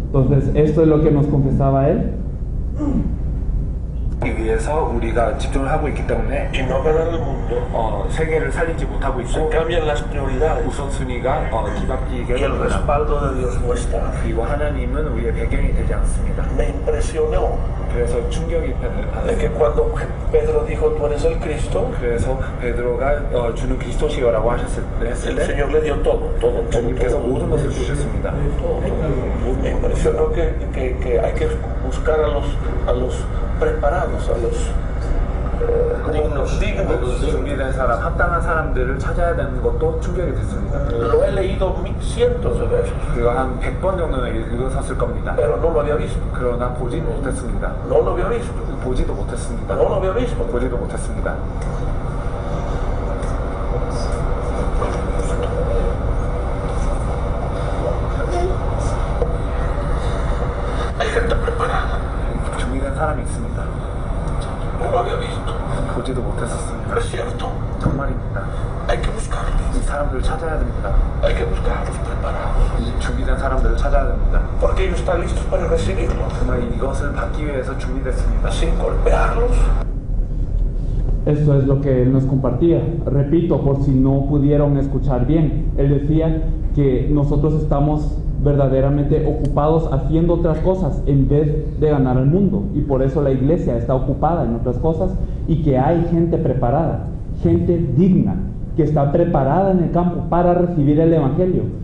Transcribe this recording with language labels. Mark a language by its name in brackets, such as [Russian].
[Spanish] entonces esto es lo que nos confesaba él. [Korean] 위해서 우리가 집중을 하고 있기 때문에 [Spanish] y no ganar el mundo, [Korean] 세계를 살리지 못하고 [Spanish] se [Korean] 있고 [Spanish] cambian las prioridades [Korean] 우선순위가 뒤바뀌게 [Spanish] y el [Korean] 됩니다. [Spanish] respaldo de Dios no está. [Korean] 그리고 하나님은 우리의 배경이 되지 않습니다. [Spanish] Me impresionó [Korean] 그래서 충격이 [Spanish] de que [Korean] 받았습니다. [Spanish] cuando Pedro dijo tú eres el Cristo, [Korean] 그래서 베드로가 주는 그리스도시여라고 했을 [Spanish] el [Korean] 때 [Spanish] Señor le dio todo. [Korean] 주님께서 모든 것을 주셨습니다. [Spanish] Me impresionó que hay que buscar a los preparados, a los dignos. [Korean] 준비된 사람, 합당한 사람들을 찾아야 되는 것도 충격이 됐습니다. [Spanish] Lo he leído cientos de veces, [Korean] 그거 한 100번 정도는 읽었을 겁니다. [Spanish] pero no lo había visto. [Korean] 그러나 보지도 못했습니다. [Spanish] No lo había visto. [Korean] 보지도 못했습니다. [Spanish] No lo había visto. [Korean] 보지도 못했습니다. [Spanish] Hay gente preparada. [Korean] 준비된 사람이 있습니다. [Spanish] No lo había visto. [Korean] 보지도 못했었습니다. [Spanish] Es cierto. [Korean] 정말입니다. [Spanish] Hay que buscarlos. [Korean] 이 사람들을 찾아야 됩니다. [Spanish] Hay que buscar a los preparados. [Korean] 이 준비된 사람들을 찾아야 됩니다. [Spanish] Porque ellos están listos para recibirlo. [Korean] 정말 이것을 받기 위해서 준비됐습니다. [Spanish] Sin golpearlos. Esto es lo que él nos compartía. Repito, por si no pudieron escuchar bien, él decía que nosotros estamos verdaderamente ocupados haciendo otras cosas en vez de ganar al mundo, y por eso la iglesia está ocupada en otras cosas, y que hay gente preparada, gente digna, que está preparada en el campo para recibir el evangelio.